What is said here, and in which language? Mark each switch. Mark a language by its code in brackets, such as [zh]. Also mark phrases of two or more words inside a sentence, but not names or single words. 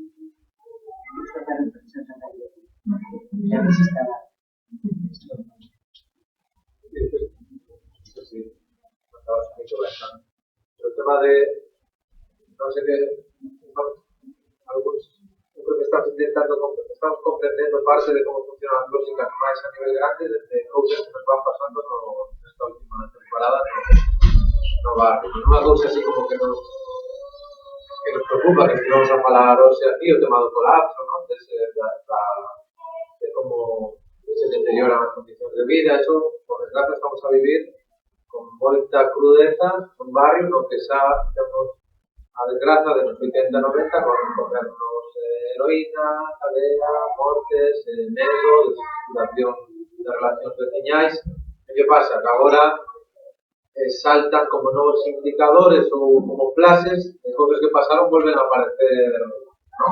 [es] El tema de, no sé qué, algunos, yo creo que estamos comprendiendo parte de cómo funcionan las lógicas más a nivel grande, desde cosas que nos van pasando en esta última temporada no va. Una cosa así como que nos preocupa, que si vamos a hablar aquí, el tema del colapso, ¿no? De cómo se deterioran las condiciones de vida, eso, por desgracia, [gl] estamos a vivir con moita crudeza un barrio no que xa temos a desgraza de nos 80 90 con comernos heroína, cadea, mortes, medo, desestructuración de relacións veciñais. Que pasa? Que agora saltan como novos indicadores ou como flashes de cousas que pasaron volven a aparecer, non?